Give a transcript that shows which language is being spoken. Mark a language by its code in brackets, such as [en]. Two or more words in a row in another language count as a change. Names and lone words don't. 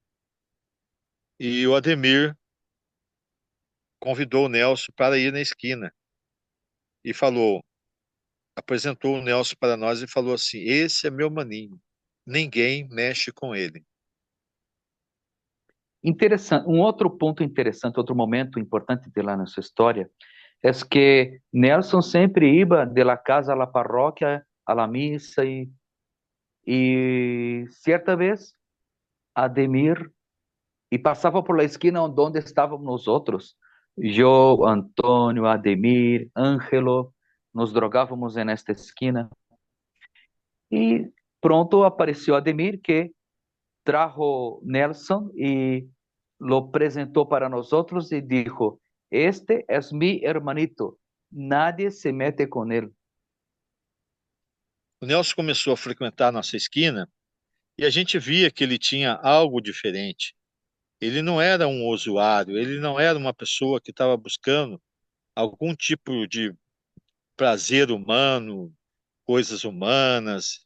[pt] E o Ademir convidou o Nelson para ir na esquina e falou, apresentou o Nelson para nós e falou assim: Esse é meu maninho, ninguém mexe com ele. Interessante, um outro ponto interessante, outro momento importante de lá nessa história, é que Nelson sempre ia [es] de la casa a la parroquia, a la [pt] missa, e certa vez Ademir e passava [es] por la [pt] esquina onde estávamos nós outros. Eu, Antônio, Ademir, Ângelo, nos drogávamos nesta esquina. E pronto apareceu Ademir, [es] que trajo Nelson y lo presentó para nosotros y dijo, este es mi hermanito, nadie se mete con él. [pt] O Nelson começou a frequentar a nossa esquina e a gente via que ele tinha algo diferente. Ele não era um usuário, ele não era uma pessoa que estava buscando algum tipo de prazer humano, coisas humanas.